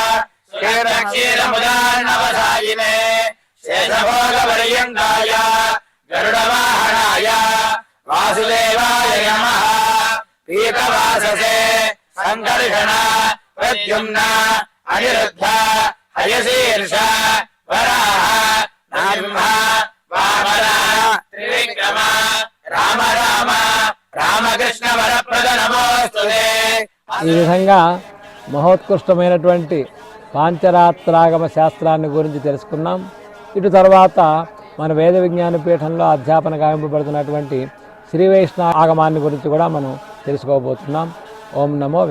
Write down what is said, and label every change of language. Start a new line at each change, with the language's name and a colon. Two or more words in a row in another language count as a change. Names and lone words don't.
Sanskrit: क्षीरक्षीरमुदान्नवसायिने शेषभोगपर्यन्ताय गरुडवाहनाय वासुदेवाय नमः पीतवाससे सङ्कर्षण प्रद्युम्न अनिरुद्ध हयशीर्ष वराह नरसिंह वामन त्रिविक्रम राम राम రామకృష్ణ వరప్రద నమోస్తుతే.
Telugu: ఈ విధంగా మహోత్కృష్టమైనటువంటి పాంచరాత్రాగమ శాస్త్రాన్ని గురించి తెలుసుకున్నాం. ఇటు తర్వాత మన వేద విజ్ఞాన పీఠంలో అధ్యాపన గావింపబడుతున్నటువంటి శ్రీ వైష్ణవ ఆగమాన్ని గురించి కూడా మనం తెలుసుకోబోతున్నాం.